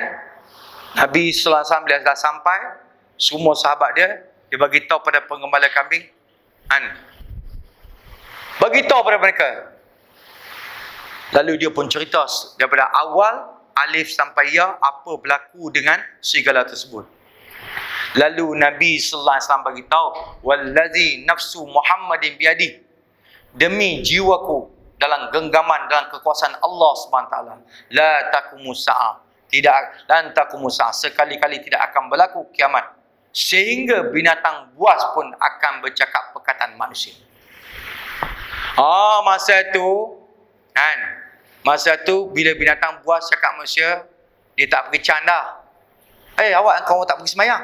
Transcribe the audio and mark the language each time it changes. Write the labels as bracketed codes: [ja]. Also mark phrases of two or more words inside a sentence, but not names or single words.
[ms] Nabi SAW bila dah sampai, semua sahabat dia bagi tahu pada penggembala kambing, bagi tahu pada mereka. Lalu dia pun cerita daripada awal alif sampai ya apa berlaku dengan serigala tersebut. Lalu Nabi sallallahu alaihi wasallam bagi tahu, [ar] wallazi nafsu Muhammadin biadi, [ms] demi jiwaku dalam genggaman, dalam kekuasaan Allah Subhanahu taala, [ar] la taqumu sa'a, [ms] tidak lan [ar] taqumu sa'a, [ms] sekali-kali tidak akan berlaku kiamat sehingga binatang buas pun akan bercakap perkataan manusia. Masa tu bila binatang buas cakap manusia, dia tak pergi canda. Awak kau tak pergi sembahyang?